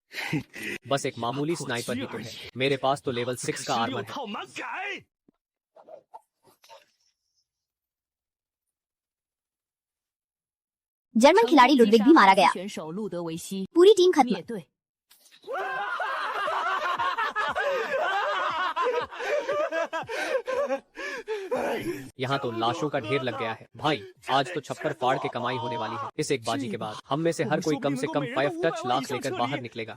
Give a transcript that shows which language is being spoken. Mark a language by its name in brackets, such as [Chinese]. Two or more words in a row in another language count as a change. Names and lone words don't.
[Hindi] बस एक मामूली स्नाइपर ही तो है, मेरे पास तो लेवल 6 का आर्मर है। [Chinese] 套马改。 [Hindi] जर्मन खिलाड़ी लुडविग भी मारा गया। [Chinese] 选手路德维希 [Hindi] पूरी टीम खत्म। [Chinese] 灭队。 [Hindi] यहाँ तो लाशों का ढेर लग गया है। भाई आज तो छप्पर फाड़ के कमाई होने वाली है। इस एक बाजी के बाद हम में से हर कोई कम से कम 5 टच लाख लेकर बाहर निकलेगा।